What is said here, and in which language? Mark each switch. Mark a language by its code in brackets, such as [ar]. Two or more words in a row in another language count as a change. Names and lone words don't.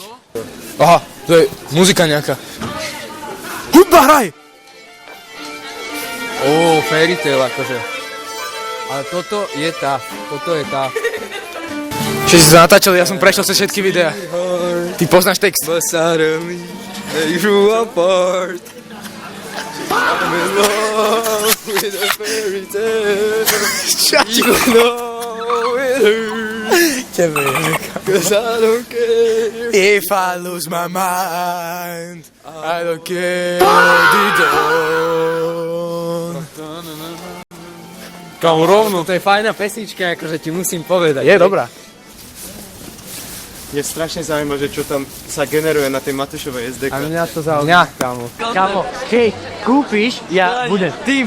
[sk] Aha, to je muzika nejaká. Hudba, hraj! Fairy Tail akože. Ale toto je tá. Všetci sa natáčali, ja som prešiel cez všetky videá. Ty poznáš text. [en] They grew apart. I'm in love with a fairy tale. Even though it hurts. [sk] Tebe je [en] Cause I don't care. If I lose my mind, I don't care. [sk] Kam rovno. To je fajná pesnička, akože ti musím povedať. Je dobrá. Je strašne zaujímavé, že čo tam sa generuje na tej Matúšovej SDK. A mňa to zaujíma, kámo. Kámo, keď kúpiš, ja budem tým.